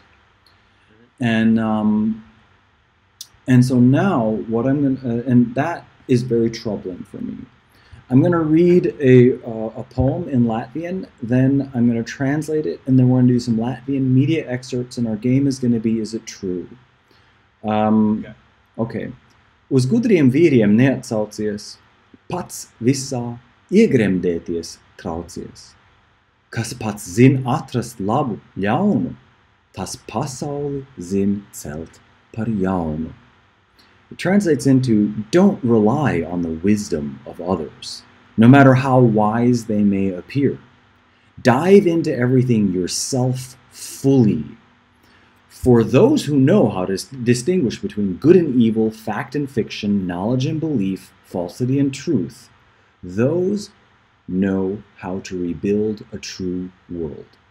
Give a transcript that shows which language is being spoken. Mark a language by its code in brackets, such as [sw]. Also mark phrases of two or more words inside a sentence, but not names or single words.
[en] And so now what I'm going to, and that is very troubling for me. I'm going to read a poem in Latvian, then I'm going to translate it, and then we're going to do some Latvian media excerpts, and our game is going to be, is it true? Okay. [lv] Uz gudriem vīriem neatsaucies, pats visā iegremdēties traucies. Kas pats zin atrast labu ļaunu, tas pasauli zin celt par jaunu. [en] It translates into, don't rely on the wisdom of others, no matter how wise they may appear. Dive into everything yourself fully. For those who know how to distinguish between good and evil, fact and fiction, knowledge and belief, falsity and truth, those know how to rebuild a true world.